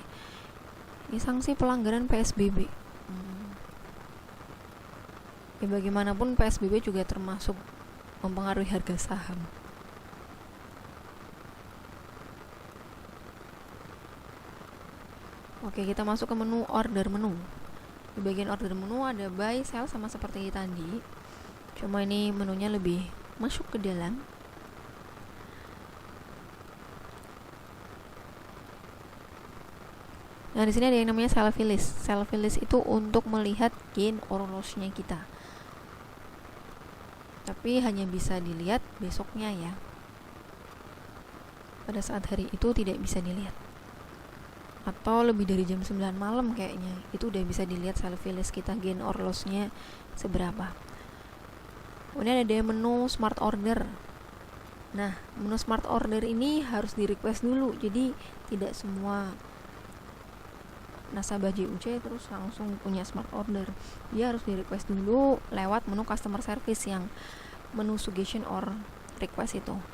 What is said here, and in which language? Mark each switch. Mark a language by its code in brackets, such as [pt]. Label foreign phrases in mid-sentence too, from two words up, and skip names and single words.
[id] Ini sanksi pelanggaran PSBB. Ya bagaimanapun PSBB juga termasuk mempengaruhi harga saham. Oke, kita masuk ke menu [en] order menu. [id] Di bagian [en] order menu [id] ada [en] buy, sell [id] sama seperti tadi. Cuma ini menunya lebih masuk ke dalam. Nah, di sini ada yang namanya [en] selfie list. Selfie list [id] itu untuk melihat [en] gain or loss- [id] nya kita. Tapi hanya bisa dilihat besoknya ya. Pada saat hari itu tidak bisa dilihat. Atau lebih dari jam 9 malam kayaknya. Itu udah bisa dilihat [en] selfie list [id] kita [en] gain or loss- [id] nya seberapa. Kemudian ada menu [en] smart order. [id] Nah, menu [en] smart order [id] ini harus di request dulu. Jadi tidak semua nasabah JUC terus langsung punya [en] smart order. [id] Dia harus di request dulu lewat menu [en] customer service [id] yang menu [en] suggestion or request [id] itu.